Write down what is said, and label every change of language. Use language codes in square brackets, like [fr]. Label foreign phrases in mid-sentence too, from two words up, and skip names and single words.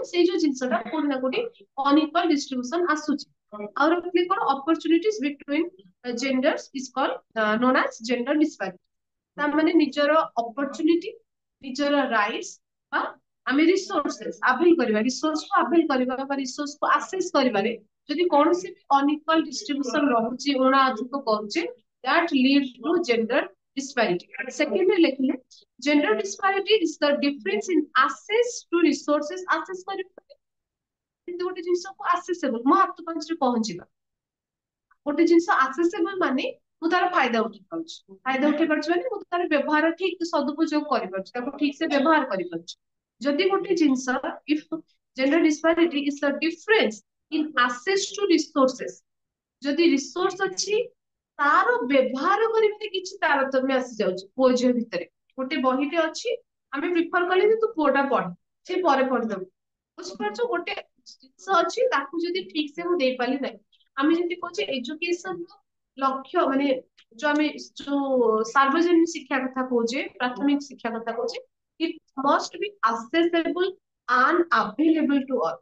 [or] ସେଇ ଯୋଉ ଜିନିଷଟା କୋଉଠି ନା କୋଉଠି [en] unequal distribution [or] ଆସୁଛି ଆଉ ରହିଲେ କଣ [en] opportunities between genders is called known as gender disparity [or] ତା ମାନେ ନିଜର ଅପରଚୁନିଟି ନିଜର ରାଇଟ୍ସ ବା ଆମେ [en] resources avail [or] କରିବା ରିସୋର୍ସକୁ ଆଭେଲ କରିବା ବା ରିସୋର୍ସକୁ ଆସେସ କରିବାରେ ଯଦି କୌଣସି ବି [en] unequal distribution [or] ରହୁଛି ଅଣା ଅଧିକ କରୁଛେ [en] that leads to gender disparity. Secondly, ଲେଖିଲେ gender disparity is the difference in access to resources access [or] କରିବା କିନ୍ତୁ ଗୋଟେ ଜିନିଷକୁ [en] accessible [or] ମୋ ହାତ ପାଞ୍ଚରେ ପହଞ୍ଚିବା ଗୋଟେ ଜିନିଷ accessible ମାନେ ମୁଁ ତାର ଫାଇଦା ଉଠେଇ ପାରୁଛି ଫାଇଦା ଉଠେଇ ପାରୁଛି ମାନେ ମୁଁ ତାର ବ୍ୟବହାର ଠିକ ସଦୁପଯୋଗ କରିପାରୁଛି ତାକୁ ଠିକ ସେ ବ୍ୟବହାର କରିପାରୁଛି ଯଦି ଗୋଟେ ଜିନିଷ [en] if gender disparity is the difference in access to resources [or] ଯଦି ରିସୋର୍ସ ଅଛି ତାର ବ୍ୟବହାର କରିବାରେ କିଛି ତାରତମ୍ୟ ଆସିଯାଉଛି ପୁଅ ଝିଅ ଭିତରେ। ଗୋଟେ ବହିଟେ ଅଛି, ଆମେ ପ୍ରିଫର କଲେ ଯେ ତୁ ପୁଅଟା ପଢ, ସେ ପରେ ପଢିଦବୁ। ବୁଝିପାରୁଛ, ଗୋଟେ ଜିନିଷ ଅଛି ତାକୁ ଯଦି ଠିକ ସେ ମୁଁ ଦେଇପାରିଲି ନାହିଁ। ଆମେ ଯେମିତି କହୁଛେ ଏଜୁକେସନ ଲକ୍ଷ୍ୟ ମାନେ ଯୋଉ ଆମେ ଯୋଉ ସାର୍ବଜନୀନ ଶିକ୍ଷା କଥା କହୁଛେ, ପ୍ରାଥମିକ ଶିକ୍ଷା କଥା କହୁଛେ, [en] it must be accessible and available to all.